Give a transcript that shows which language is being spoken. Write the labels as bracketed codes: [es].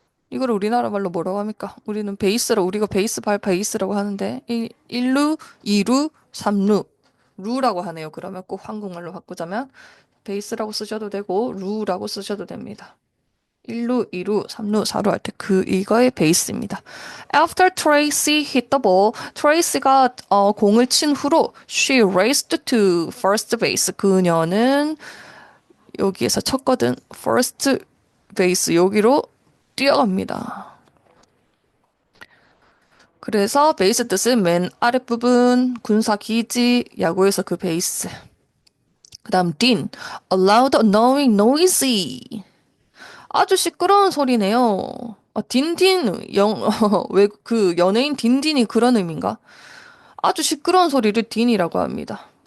[ko] 이거를 우리나라 말로 뭐라고 합니까? 우리가 베이스라고 하는데 1루, 2루, 3루. 루라고 하네요. 그러면 꼭 한국말로 바꾸자면 베이스라고 쓰셔도 되고 루라고 쓰셔도 됩니다. 1루, 2루, 3루, 4루 할 때 이거의 베이스입니다. [en] After Tracy hit the ball, [ko] 트레이시가 공을 친 후로 [en] she raced to first base. [ko] 그녀는 여기에서 쳤거든. first base 여기로 뛰어갑니다. 그래서 베이스 뜻은 맨 아랫부분, 군사 기지, 야구에서 그 베이스. 그 다음 [en] din, a loud, annoying, noisy. [ko] 아주 시끄러운 소리네요. 딘딘, 왜, 연예인 딘딘이 그런 의미인가? 아주 시끄러운 소리를 딘이라고 합니다.